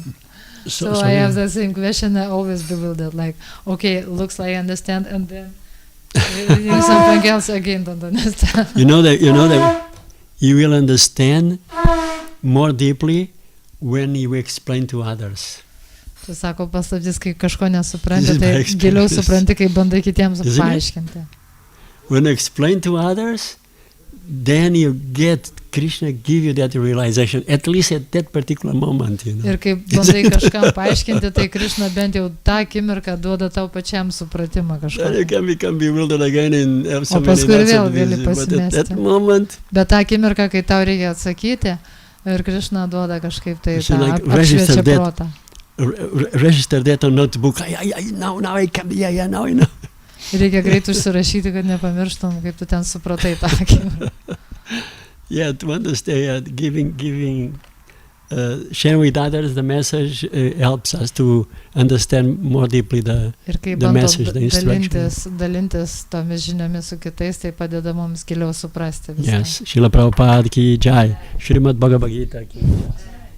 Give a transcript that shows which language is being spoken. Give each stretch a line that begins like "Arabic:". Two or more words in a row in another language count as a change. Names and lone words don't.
English: So I have the same question. I always bewildered. Like, okay, looks like I understand, and then reading something else again don't understand. You know that you will understand more deeply when you explain to others.
Lithuanian: Tai sako paslaptis, kai kažko nesupranti, tai giliau supranti, kai bandai kitiems paaiškinti.
English: When you explain to others, then you get Krishna give you that realization, at least at that particular moment.
Lithuanian: Ir kai bandai kažkam paaiškinti, tai Krishna bent jau tą akimirką duoda tau pačiam supratimą kažką.
English: You can become bewildered again and have so many
Lithuanian: paskui vėl gali pasimesti.
English: But at that moment,
Lithuanian: bet tą akimirką, kai tau reikia atsakyti, ir Krishna duoda kažkaip tai tą apšviečia protą.
English: Register that on notebook. Now I can. Now I know.
Lithuanian: Reikia greit užsirašyti, kad nepamirštum, kaip tu ten supratai tą akimirką.
English: Yeah, to understand, sharing with others the message helps us to understand more deeply the message, the instruction.
Lithuanian: Dalintis tomis žiniomis su kitais, tai padeda mums giliau suprasti visą.
English: Yes, Srila Prabhupada
Hindi: ki jai,
English: Srimad Bhagavad Gita
Hindi: ki jai.